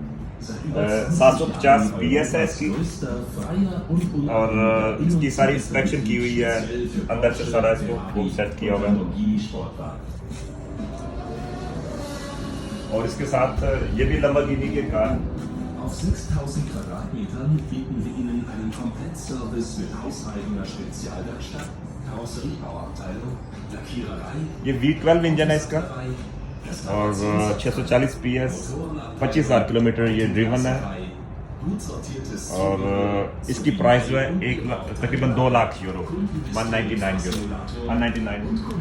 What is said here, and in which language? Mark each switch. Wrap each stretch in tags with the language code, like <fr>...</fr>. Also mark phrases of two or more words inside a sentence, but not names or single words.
<ur>750 PS ہے اس کی, اور اس کی ساری انسپیکشن کی ہوئی ہے, اندر سے سارا اس کو سیٹ کیا ہوا ہے. اور اس کے ساتھ یہ بھی لمبورگینی کی کار.</ur> <de>Auf 6.000 Quadratmetern bieten wir Ihnen einen Komplettservice mit hauseigener Spezialwerkstatt, Karosseriebauabteilung, Lackiererei.</de> <ur>یہ V12 انجن ہے اس کا اور 640 PS, 25,000 کلومیٹر یہ ڈریون ہے.</ur> <de>Gut sortiertes</de> <ur>اور اس کی پرائس جو ہے تقریباً 2 لاکھ یورو, 199 یورو, 199.</ur>